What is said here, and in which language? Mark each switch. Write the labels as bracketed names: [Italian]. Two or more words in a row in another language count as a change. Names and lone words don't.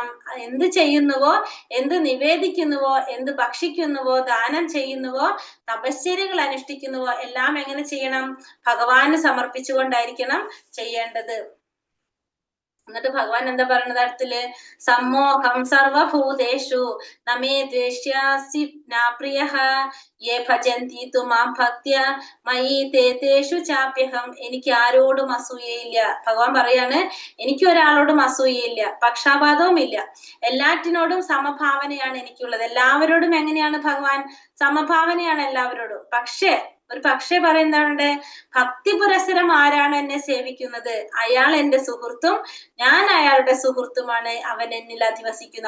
[Malayalam] എന്ത് ചെയ്യുന്നുവോ, എന്ത് നിവേദിക്കുന്നുവോ, എന്ത് ഭക്ഷിക്കുന്നുവോ, ദാനം ചെയ്യുന്നുവോ, തപശ്ചര്യകൾ അനുഷ്ഠിക്കുന്നുവോ, എല്ലാം എങ്ങനെ ചെയ്യണം? ഭഗവാന് സമർപ്പിച്ചുകൊണ്ടായിരിക്കണം ചെയ്യേണ്ടത്. എന്നിട്ട് ഭഗവാൻ എന്താ പറയുന്നത് അടുത്തില്? [Sanskrit] സമ്മോഹം സർവഭൂതേഷു നമേ ദ്വേഷ്യാസി പ്രിയഃ യേ ഭജന്തി തു മാം ഭക്ത്യാ മയി തേഷു ചാപ്യഹം. [Malayalam] എനിക്ക് ആരോടും അസൂയയില്ല. ഭഗവാൻ പറയാണ്, എനിക്ക് ഒരാളോടും അസൂയയില്ല, പക്ഷാപാതവും ഇല്ല, എല്ലാറ്റിനോടും സമഭാവനയാണ് എനിക്കുള്ളത്. എല്ലാവരോടും എങ്ങനെയാണ് ഭഗവാൻ? സമഭാവനയാണ് എല്ലാവരോടും. പക്ഷേ പറയുന്നുണ്ട്, ഭക്തി പുരസ്സരം ആരാണ് എന്നെ സേവിക്കുന്നത്, അയാൾ എന്റെ സുഹൃത്തും ഞാൻ അയാളുടെ സുഹൃത്തുമാണ്, അവൻ എന്നിൽ അധിവസിക്കുന്നു.